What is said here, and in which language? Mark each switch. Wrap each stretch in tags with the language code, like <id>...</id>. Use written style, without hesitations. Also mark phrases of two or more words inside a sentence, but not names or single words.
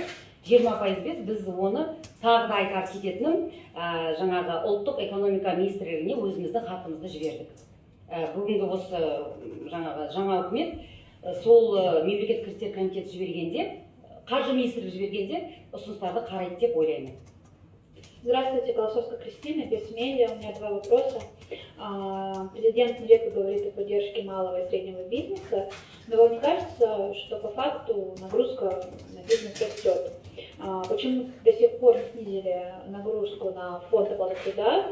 <kk>20% біз оны тағы да айтар кететінім, жаңағы ұлттық экономика министрлігіне өзіміздің хатымызды жібердік. Бүгінгі осы жаңа үкімет сол мемлекет кірістер комитеті жібергенде, қаржы министрлігі жібергенде ұсыныстарды қарайды деп ойлаймын.</kk> <ru>Здравствуйте, Колосовская Кристина, Бесмедиа. У меня два вопроса. Президент нередко говорит о поддержке малого и среднего бизнеса, но вам не кажется, что по факту нагрузка на бизнес растет? Почему до сих пор не снизили нагрузку на фонд оплаты труда?</ru>